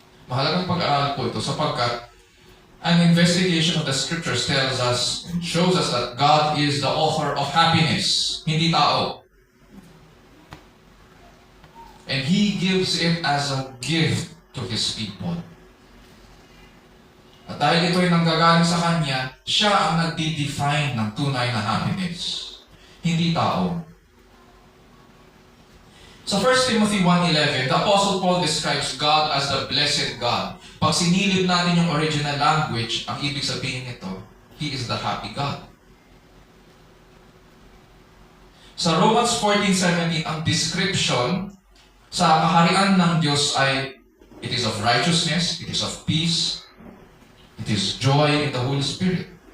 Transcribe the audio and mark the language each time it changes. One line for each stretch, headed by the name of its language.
Filipino: Mahalagang pag-aaral po ito sapagkat
English: an investigation of the scriptures tells us and shows us that God is the author of happiness,
Filipino: hindi tao.
English: And He gives it as a gift to His people.
Filipino: At dahil ito'y nanggagaling sa Kanya, Siya ang nagdi-define ng tunay na happiness, hindi tao.
English: Sa 1 Timothy 1:11, the Apostle Paul describes God as the blessed God.
Filipino: Pag sinilip natin yung original language, ang ibig sabihin nito,
English: He is the happy God.
Filipino: Sa Romans 14:17, ang description sa kaharian ng Diyos ay,
English: it is of righteousness, it is of peace, it is joy in the Holy Spirit.